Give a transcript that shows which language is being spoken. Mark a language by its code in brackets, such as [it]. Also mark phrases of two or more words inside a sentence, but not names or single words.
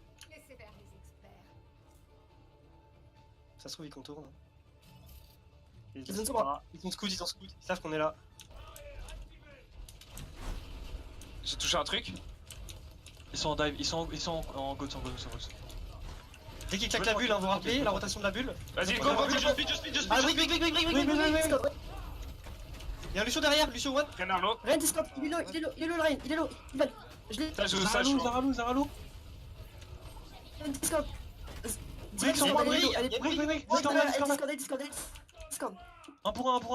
[fr] Ça se trouve, ils contournent. Ils ont pas. Ils ont scout, ils savent qu'on est là. J'ai touché un truc. Ils sont en dive, ils sont en goats, Dès qu'ils claquent la bulle, hein, vous vous rappelez la rotation de la bulle. Vas-y, Go, go, go, go, go, go. [en] just speed, just speed, just [fr] Ah, speed. brick. Il y a un Lucio derrière, Lucio one. Prends un lot. Rien Discord, il est low, le Ryan, il est low. Il va. Je l'ai. Ça joue, ça joue. Zaralou. Rien Discord. Brick sur moi, brick. Allez, Discord. Un pour un.